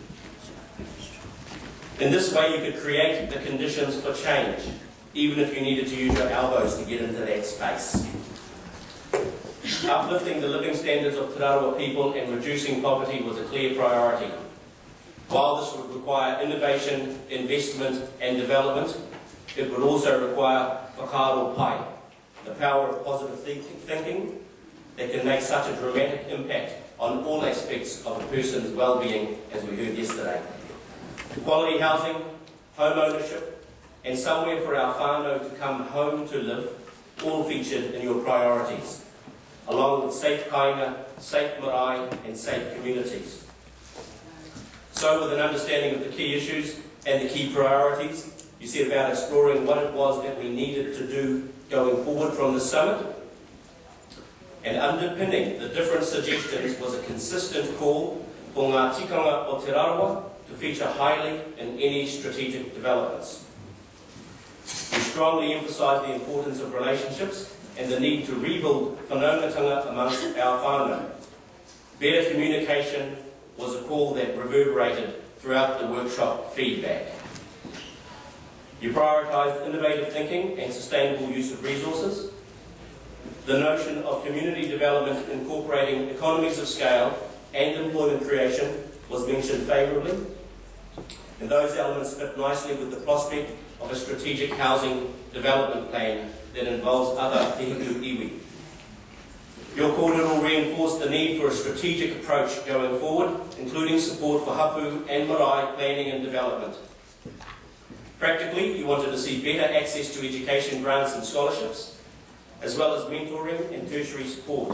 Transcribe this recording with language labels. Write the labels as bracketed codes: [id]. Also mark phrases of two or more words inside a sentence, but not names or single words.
[en] In this way you could create the conditions for change, even if you needed to use your elbows to get into that space. Uplifting the living standards of Te Rarawa people and reducing poverty was a clear priority. While this would require innovation, investment and development, it would also require [mi] whakaaro pai, [en] the power of positive thinking that can make such a dramatic impact on all aspects of a person's well-being, as we heard yesterday. Quality housing, home ownership, and somewhere for our whānau to come home to live, all featured in your priorities, along with safe kāinga, safe marae, and safe communities. So, with an understanding of the key issues and the key priorities, you set about exploring what it was that we needed to do going forward from the summit. And underpinning the different suggestions was a consistent call for [mi] ngā tikanga o Te Rarawa [en] to feature highly in any strategic developments. We strongly emphasised the importance of relationships and the need to rebuild whanaungatanga amongst our whānau. Better communication was a call that reverberated throughout the workshop feedback. You prioritised innovative thinking and sustainable use of resources. The notion of community development incorporating economies of scale and employment creation was mentioned favourably, and those elements fit nicely with the prospect of a strategic housing development plan that involves other [mi] te hiku iwi. [en] Your kōrero reinforced the need for a strategic approach going forward, including support for hapu and marae planning and development. Practically, you wanted to see better access to education grants and scholarships, as well as mentoring and tertiary support.